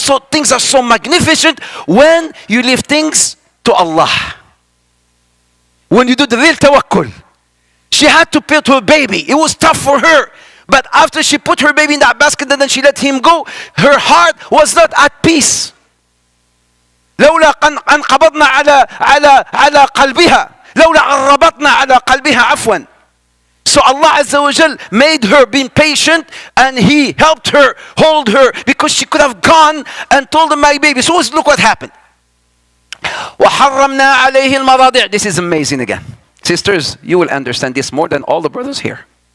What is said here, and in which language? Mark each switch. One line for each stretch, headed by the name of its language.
English: Things are so magnificent when you leave things to Allah. When you do the real tawakkul. She had to put her baby. It was tough for her. But after she put her baby in that basket and then she let him go, her heart was not at peace.
Arabic: لولا أن قبضنا على قلبها لولا أن ربطنا على قلبها عفوا.
English: So Allah Azza wa Jal made her be patient, and He helped her, hold her, because she could have gone and told him, my baby. So look what happened.
Arabic: وحرمنا عليه المراضع.
English: This is amazing again. Sisters, you will understand this more than all the brothers here.